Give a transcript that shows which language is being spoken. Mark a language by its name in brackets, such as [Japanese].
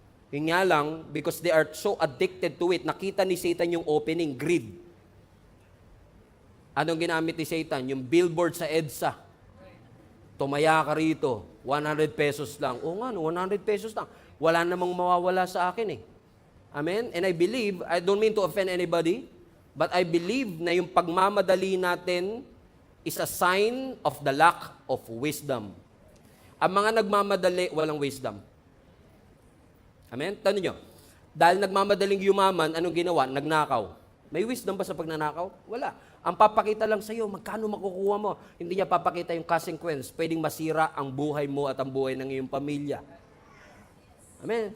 [Filipino] Yun nga lang, [English] because they are so addicted to it, [Filipino] nakita ni Satan yung [English] opening, greed. [Filipino] Anong ginamit ni Satan? Yung billboard sa EDSA. Tumaya ka rito, 100 pesos lang. Oo nga, 100 pesos lang. Wala namang mawawala sa akin eh. Amen? [English] And I believe, I don't mean to offend anybody, but I believe [Filipino] na yung pagmamadali natin [English] is a sign of the lack of wisdom. [Filipino] Ang mga nagmamadali, walang wisdom. Amen? Tanong nyo, dahil nagmamadaling yumaman, anong ginawa? Nagnakaw. May wisdom ba sa pagnanakaw? Wala. Ang papakita lang sa'yo, magkano makukuha mo. Hindi niya papakita yung consequence. Pwedeng masira ang buhay mo at ang buhay ng iyong pamilya. Amen.